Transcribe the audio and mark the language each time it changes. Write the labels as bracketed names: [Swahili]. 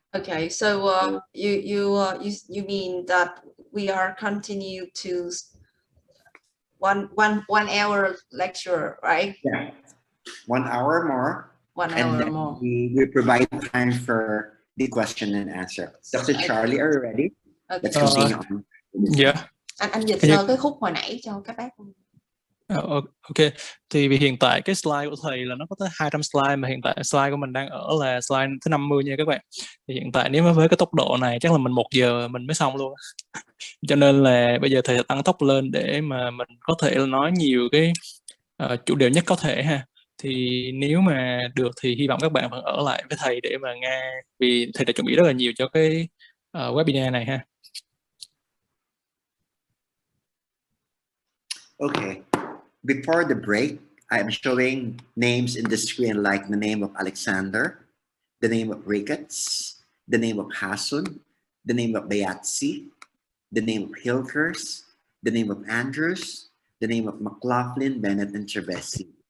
[English] Okay, so you mean that we are continue to one hour lecture, right? Yeah, 1 hour more. 1 And hour then more. we provide time for the question and answer. Dr. Charlie, are you ready? Okay. Let's continue on. [Vietnamese] Dạ. Anh dịch cái khúc hồi nãy cho các bác. Ok, thì vì hiện tại cái slide của thầy là nó có tới 200 slide, mà hiện tại slide của mình đang ở là slide thứ 50 nha các bạn. Thì hiện tại nếu mà với cái tốc độ này chắc là mình 1 giờ mình mới xong luôn. Cho nên là bây giờ thầy sẽ tăng tốc lên để mà mình có thể nói nhiều cái chủ đề nhất có thể ha. Thì nếu mà được thì hy vọng các bạn vẫn ở lại với thầy để mà nghe, vì thầy đã chuẩn bị rất là nhiều cho cái webinar này ha. [English] Okay, before the break, I am showing names in the screen like the name of Alexander, the name of Ricketts, the name of Hasun, the name of Bayatsi, the name of Hilkers, the name of Andrews, the name of McLaughlin, Bennett, and Trevesi.